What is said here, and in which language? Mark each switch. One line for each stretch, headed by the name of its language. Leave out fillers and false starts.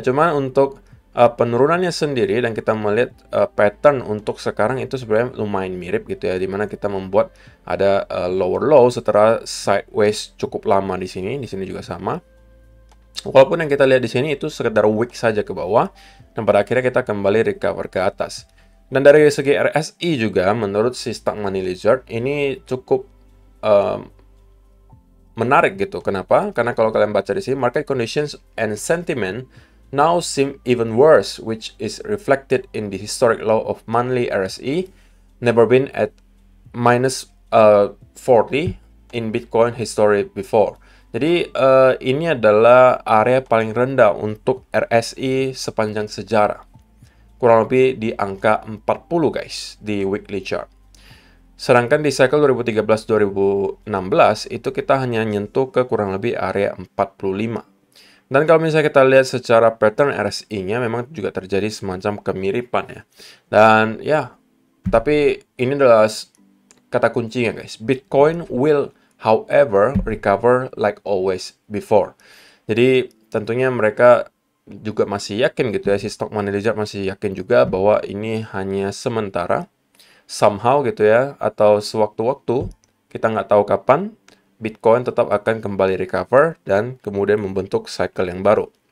Indonesian: Cuma untuk penurunannya sendiri dan kita melihat pattern untuk sekarang itu sebenarnya lumayan mirip gitu ya, dimana kita membuat ada lower low setelah sideways cukup lama di sini juga sama. Walaupun yang kita lihat di sini itu sekedar wick saja ke bawah dan pada akhirnya kita kembali recover ke atas. Dan dari segi RSI juga menurut si Stock Money Lizard ini cukup menarik gitu. Kenapa? Karena kalau kalian baca di sini
English: market conditions and sentiment now seem even worse, which is reflected in the historic low of monthly RSI, never been at minus 40 in Bitcoin history before.
Indonesian: Jadi ini adalah area paling rendah untuk RSI sepanjang sejarah. Kurang lebih di angka 40 guys di weekly chart. Sedangkan di cycle 2013-2016 itu kita hanya nyentuh ke kurang lebih area 45. Dan kalau misalnya kita lihat secara pattern RSI-nya memang juga terjadi semacam kemiripan ya. Dan ya, tapi ini adalah kata kuncinya guys.
English: Bitcoin will however recover like always before.
Indonesian: Jadi tentunya mereka juga masih yakin gitu ya, si Stock Money Lizard masih yakin juga bahwa ini hanya sementara. Somehow gitu ya, atau sewaktu-waktu, kita nggak tahu kapan, Bitcoin tetap akan kembali recover dan kemudian membentuk cycle yang baru.